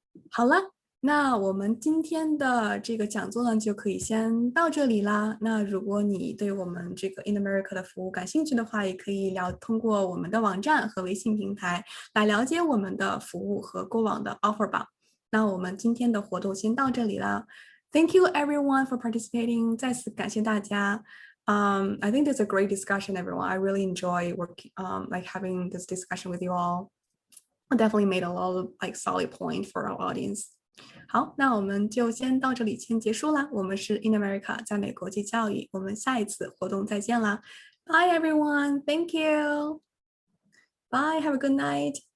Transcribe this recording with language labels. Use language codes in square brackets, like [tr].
[zh] 好了，那我们今天的这个讲座呢就可以先到这里啦。那如果你对我们这个 In America 的服务感兴趣的话，也可以通过我们的网站和微信平台来了解我们的服务和过往的 offer 吧。那我们今天的活动先到这里啦。 [en] Thank you everyone for participating. [zh] 再次感谢大家。 [en] I think that's a great discussion, everyone. I really enjoy working, like having this discussion with you all. I definitely made a lot of solid point for our audience. [zh] 好，那我们就先到这里先结束啦。我们是 In America 在美国际教育，我们下一次活动再见啦。 [en] Bye everyone. Thank you. Bye. Have a good night.